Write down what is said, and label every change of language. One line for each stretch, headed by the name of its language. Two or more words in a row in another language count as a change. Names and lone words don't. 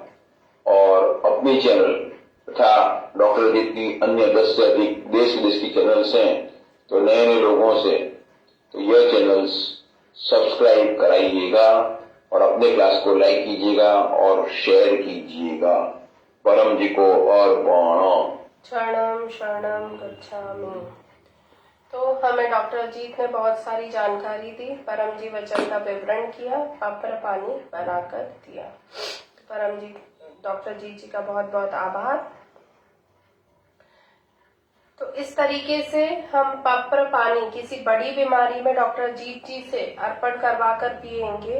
Hindi: और अपनी चैनल तथा डॉक्टर अजीत की अन्य 10 से अधिक देश विदेश की चैनल्स हैं, तो नए नए लोगों से तो यह
English: channels subscribe
Hindi: कराइएगा और अपने क्लास को लाइक कीजिएगा और शेयर कीजिएगा। परम जी को और
Sanskrit: शरणम शरणम गच्छामि।
Hindi: तो हमें डॉक्टर अजीत ने बहुत सारी जानकारी दी, परम जी वचन का विवरण किया, पापर पानी बनाकर दिया। परम जी डॉक्टर अजीत जी का बहुत बहुत आभार। तो इस तरीके से हम पापर पानी किसी बड़ी बीमारी में डॉक्टर अजीत जी से अर्पण करवा कर पिएंगे।